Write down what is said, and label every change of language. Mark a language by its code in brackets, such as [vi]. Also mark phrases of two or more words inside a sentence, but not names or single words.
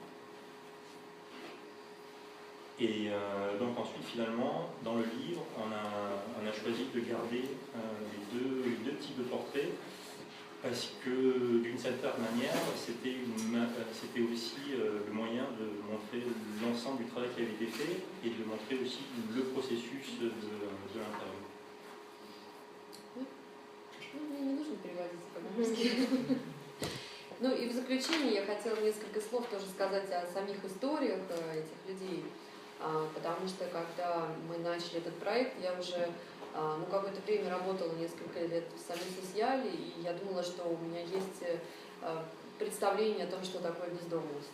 [fr] Et donc ensuite, finalement, dans le livre, on a choisi de garder les deux types de portraits, parce que d'une certaine manière, c'était aussi le moyen de montrer l'ensemble du travail qui avait été fait et de montrer aussi le processus de l'interview. [ru] Мне не нужно переводить по-русски. Ну и в заключение я хотела несколько слов тоже сказать о самих историях этих людей, потому что когда мы начали этот проект, я уже какое-то время работала, несколько лет в Сами Социале, и я думала, что у меня есть представление о том, что такое бездомность.